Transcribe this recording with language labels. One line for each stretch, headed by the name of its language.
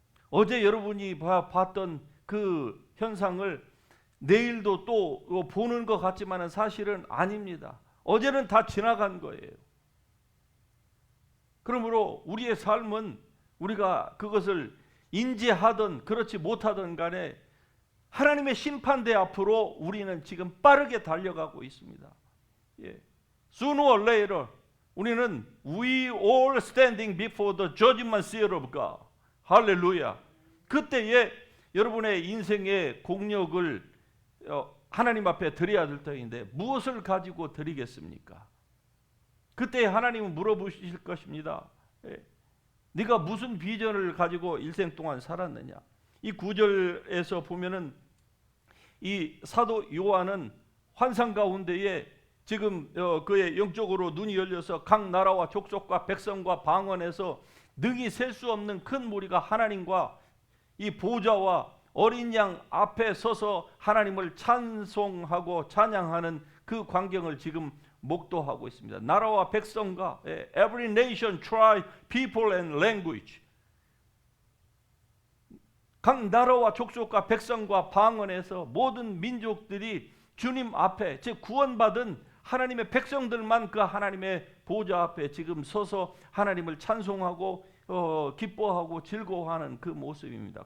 Korean: 어제 여러분이 봤던 그 현상을 내일도 또 보는 것 같지만 사실은 아닙니다. 어제는 다 지나간 거예요. 그러므로 우리의 삶은 우리가 그것을 인지하든 그렇지 못하든 간에 하나님의 심판대 앞으로 우리는 지금 빠르게 달려가고 있습니다.
English: Sooner or later
Korean: 우리는
English: We all standing before the judgment seat of God.
Korean: 할렐루야. 그때에 여러분의 인생의 공력을 하나님 앞에 드려야 될 때인데 무엇을 가지고 드리겠습니까? 그때 하나님은 물어보실 것입니다. 네가 무슨 비전을 가지고 일생 동안 살았느냐? 이 9절에서 보면은 이 사도 요한은 환상 가운데에 지금 그의 영적으로 눈이 열려서 각 나라와 족속과 백성과 방언에서 능히 셀 수 없는 큰 무리가 하나님과 이 보좌와 어린 양 앞에 서서 하나님을 찬송하고 찬양하는 그 광경을 지금 목도하고 있습니다. 나라와 백성과
English: every nation, tribe, people and language.
Korean: 각 나라와 족속과 백성과 방언에서 모든 민족들이 주님 앞에 즉 구원받은 하나님의 백성들만 그 하나님의 보좌 앞에 지금 서서 하나님을 찬송하고 기뻐하고 즐거워하는 그 모습입니다.